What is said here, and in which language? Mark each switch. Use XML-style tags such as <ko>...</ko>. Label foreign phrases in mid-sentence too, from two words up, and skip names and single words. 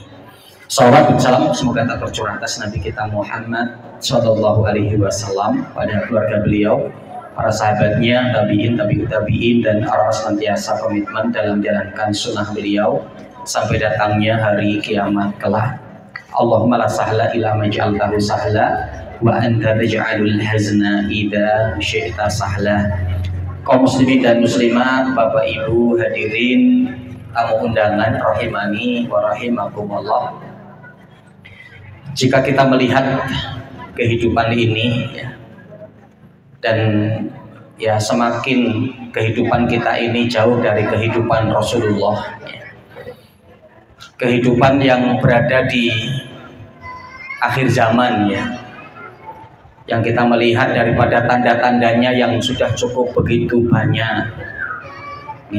<id>Salawat dan salam semoga tak tercurah atas Nabi kita Muhammad</id> <ar>صلى الله عليه وسلم,</ar> <id>pada keluarga beliau, para sahabatnya, tabiin,</id> <ar>تابع التابعين,</ar> <id>dan orang senantiasa komitmen dalam menjalankan sunnah beliau sampai datangnya hari kiamat kelak.</id> <ar>اللهم لا سهل إلا ما جعلته سهلا وأنت تجعل الحزن إذا شئت سهلا.</ar> <id>Kaum muslimin dan muslimat, Bapak Ibu hadirin tamu undangan</id> <ar>رحمني ورحمكم الله.</ar> <id>Jika kita melihat kehidupan ini, ya, dan ya semakin kehidupan kita ini jauh dari kehidupan Rasulullah, ya, kehidupan yang berada di akhir zaman, ya, yang kita melihat daripada tanda-tandanya yang sudah cukup begitu banyak, ya.</id>